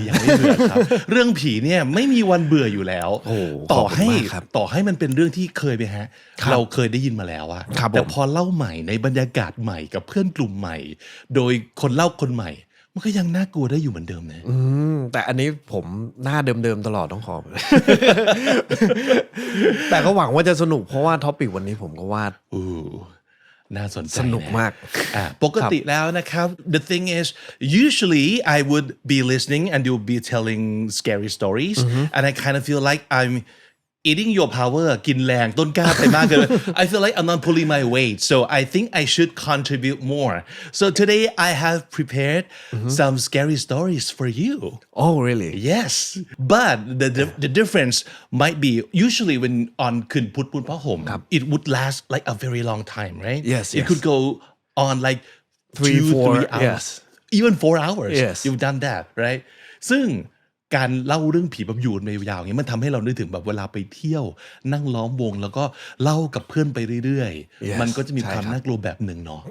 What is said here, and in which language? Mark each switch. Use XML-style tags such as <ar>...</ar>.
<th>ยังไม่เบื่อครับเรื่องผีเนี่ยไม่มีวันเบื่ออยู่แล้วต่อให้มันเป็นเรื่องที่เคยไปฮะเราเคยได้ยินมาแล้วอะแต่พอเล่าใหม่ในบรรยากาศใหม่กับเพื่อนกลุ่มใหม่โดยคนเล่าคนใหม่มันก็ยังน่ากลัวได้อยู่เหมือนเดิมนะ แต่อันนี้ผมหน้าเดิมๆตลอดต้องขอ แต่ก็หวังว่าจะสนุกเพราะว่าท็อปิกวันนี้ผมก็วาด น่าสนใจ สนุกมาก ปกติแล้วนะครับ</th> <en>the thing is usually I would be listening and you'll be telling scary stories and I kind of feel like I'm eating your power</en> <th>กินแรงต้นกล้าไปมากเกิน</th> <en>I feel like I'm not pulling my weight so I think I should contribute more so today I have prepared some scary stories for you Oh really yes but the difference might be usually when on</en> <th>คืนพุธบนผ้าห่ม</th> <en>it would last like a very long time right yes it could go on like 3 hours even 4 hours you've done that right</en> <th>ซึ่งการเล่าเรื่องผีแบบอยู่ในยาวอย่างนี้มันทำให้เรานึกถึงแบบเวลาไปเที่ยวนั่งล้อมวงแล้วก็เล่ากับเพื่อนไปเรื่อยๆมันก็จะมีความน่ากลัวแบบหนึ่งเนาะ</th>